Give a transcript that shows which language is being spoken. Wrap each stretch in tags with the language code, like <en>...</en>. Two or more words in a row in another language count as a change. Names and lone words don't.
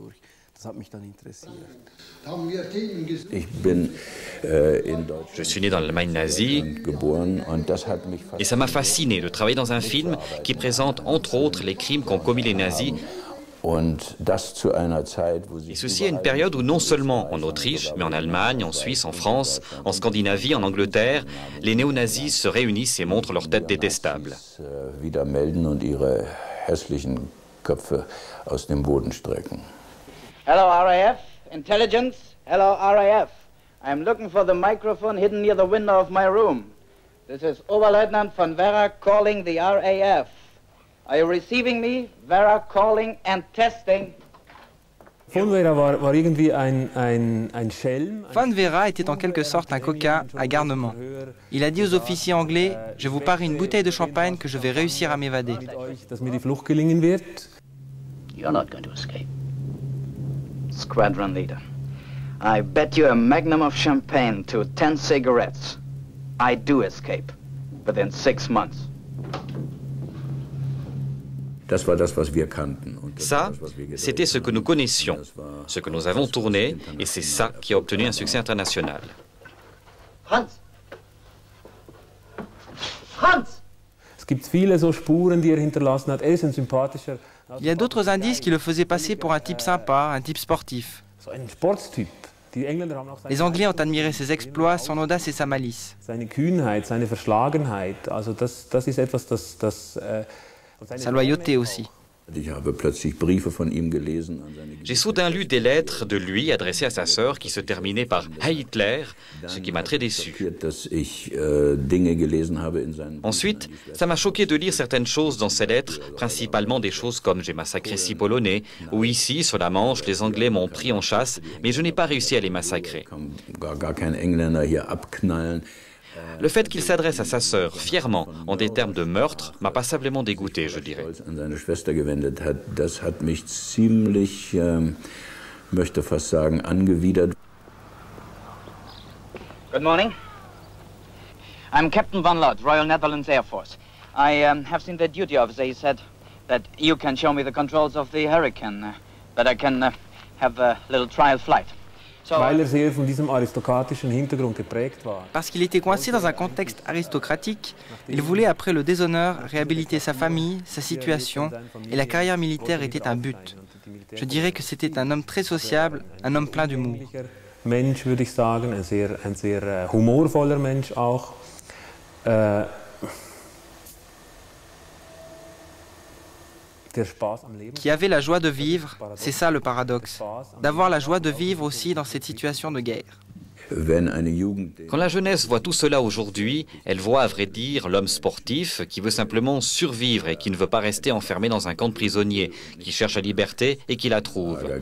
<fr>Je suis né dans l'Allemagne nazie et ça m'a fasciné de travailler dans un film qui présente entre autres les crimes qu'ont commis les nazis. Et ceci à une période où non seulement en Autriche, mais en Allemagne, en Suisse, en France, en Scandinavie, en Angleterre, les néo-nazis se réunissent et montrent leurs têtes détestables.</fr> <en>Hello, RAF. Intelligence. Hello, RAF. I'm looking for the microphone hidden near the window of my room. This is Oberleutnant von Vera calling the RAF. Are you receiving me? Vera calling and testing.</en> <de>Von Vera war irgendwie ein Schelm.</de> <fr>Von Vera était en quelque sorte un coquin à garnement. Il a dit aux officiers anglais « Je vous parie une bouteille de champagne que je vais réussir à m'évader. »</fr> <de>Dass mir die Flucht gelingen wird.</de> <en>You're not going to escape. Squadron leader, I bet you a magnum of champagne to 10 cigarettes. I do escape within 6 months.</en> <fr>Ça, c'était ce que nous connaissions, ce que nous avons tourné, et c'est ça qui a obtenu un succès international. Hans! Hans!</fr> <de>Es gibt viele so Spuren, die hinterlassen hat. Ist ein sympathischer.</de> <fr>Il y a d'autres indices qui le faisaient passer pour un type sympa, un type sportif.</fr> <de>So ein Sportstyp. Die Engländer haben auch</de> <fr>Les Anglais ont admiré ses exploits, son audace et sa malice.</fr> <de>seine Kühnheit, seine Verschlagenheit. Also das ist etwas, das</de> <fr>Sa loyauté aussi. J'ai soudain lu des lettres de lui adressées à sa sœur qui se terminaient par « Hey Hitler », ce qui m'a très déçu. Ensuite, ça m'a choqué de lire certaines choses dans ces lettres, principalement des choses comme « J'ai massacré 6 Polonais » ou « Ici, sur la Manche, les Anglais m'ont pris en chasse, mais je n'ai pas réussi à les massacrer ». Le fait qu'il s'adresse à sa sœur fièrement en des termes de meurtre m'a passablement dégoûté, je dirais.</fr> <en>Good morning. I'm Captain Van Lod, Royal Netherlands Air Force. I have seen the duty officer. He said that you can show me the controls of the Hurricane, that I can have a little trial flight.</en> <de>weil sehr von diesem aristokratischen Hintergrund geprägt war.</de> <fr>Parce qu'il était coincé dans un contexte aristocratique, il voulait, après le déshonneur, réhabiliter sa famille, sa situation, et la carrière militaire était un but. Je dirais que c'était un homme très sociable, un homme plein d'humour.</fr> <de>Mensch, würde ich sagen, ein sehr humorvoller Mensch auch.</de> <fr>Qui avait la joie de vivre, c'est ça le paradoxe, d'avoir la joie de vivre aussi dans cette situation de guerre. Quand la jeunesse voit tout cela aujourd'hui, elle voit à vrai dire l'homme sportif qui veut simplement survivre et qui ne veut pas rester enfermé dans un camp de prisonniers, qui cherche la liberté et qui la trouve.</fr>